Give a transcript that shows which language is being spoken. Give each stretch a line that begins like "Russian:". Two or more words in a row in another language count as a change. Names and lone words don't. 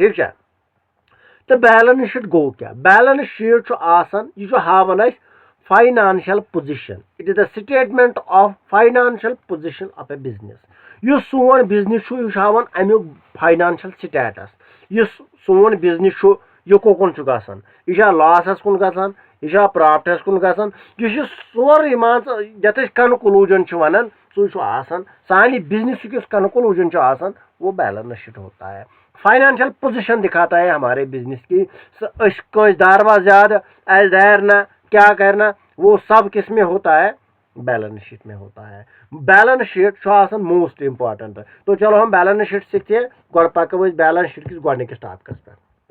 Kashmiri: ठीक है, तो
English: balance sheet
Kashmiri: गो क्या,
English: balance sheet
Kashmiri: आसान यह हावन
English: financial position, it is the statement of financial position of a business.
Kashmiri: यह सोन बिजनेस यह हावन अमुक
English: financial status,
Kashmiri: यह सोन बिजनेस यह कोकन गसान, यह लॉसस कुन गसान, यह प्रॉफिटस कुन गसान, यह सोरे मान यथ कनक्लूजन वन सह सानी बिजनेस किस कनक्लूजन वो
English: balance sheet
Hindi: होता है।
English: financial position
Hindi: दिखाता है हमारे बिजनेस की, दारवा ज्यादा ना क्या करना, वो सब किस में होता है,
English: balance sheet
Hindi: में होता है।
English: balance sheet most important
Hindi: है। तो चलो हम
English: balance sheet
Hindi: सीखते हैं,
Kashmiri: पको बैलेंस शीट किस गोडनिकस टॉपिकस पर।